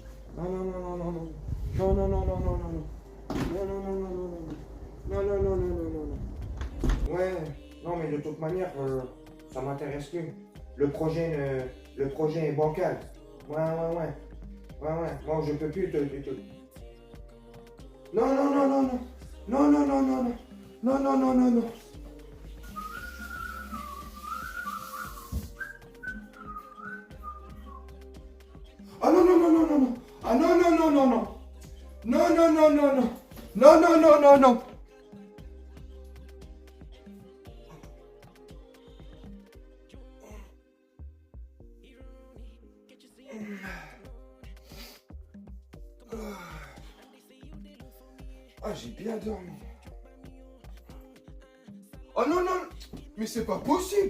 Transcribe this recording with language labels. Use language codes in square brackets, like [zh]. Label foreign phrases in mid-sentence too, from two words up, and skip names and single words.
[fr] Non, non, non, non, non, non. Non, non, non, non, non, non, non. Non, non, non, non, non, non. Non, non, non, non, non, non, non. Ouais. Non, mais de toute manière, ça m'intéresse plus. Le projet est bancal. Ouais, ouais, ouais. Ouais, ouais. Bon, je peux plus Non, non, non, non, non. Non, non, non, non, non. Non, non, non, non, non. Ah non, non, non, non, non, non. Ah non, non, non, non, non. Non, non, non, non, non. Non, non, non, non, non. Ah, j'ai bien dormi. Oh non, non. Mais c'est pas possible.